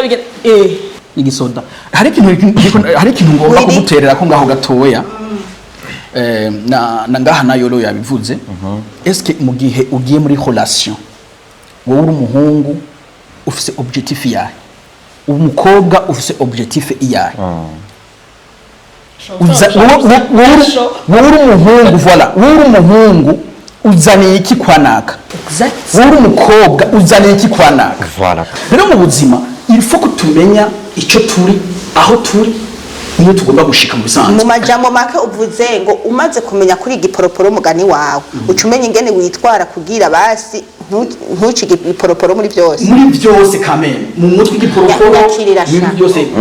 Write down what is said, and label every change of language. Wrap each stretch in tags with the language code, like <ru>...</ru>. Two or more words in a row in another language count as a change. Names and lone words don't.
<rn>igisoda hari ikintu ngomba kumuterera ko ngaho gatoya na ngaha nayo lo yabivuze est-ce mu gihe ugiye muri relation wowe uri umuhungu ufise objectif yawe umukobwa ufise objectif yawe wowe uri umuhungu voilà wowe uri umuhungu uzaniye iki kwanaka wowe uri umukobwa uzaniye iki kwanaka voilà rero mu buzima</rn> <fr>il faut que</fr> <rn>tumenya icyo turi aho turi niyo tugomba gushika mu bisanzwe mu majambo make uvuze ngo umaze kumenya kuri igiporoporo mugani wawe ucumenye ingene witwara kugira basi ntucige igiporoporo muri byose kamene mu mutwe igiporoporo muri byose</rn>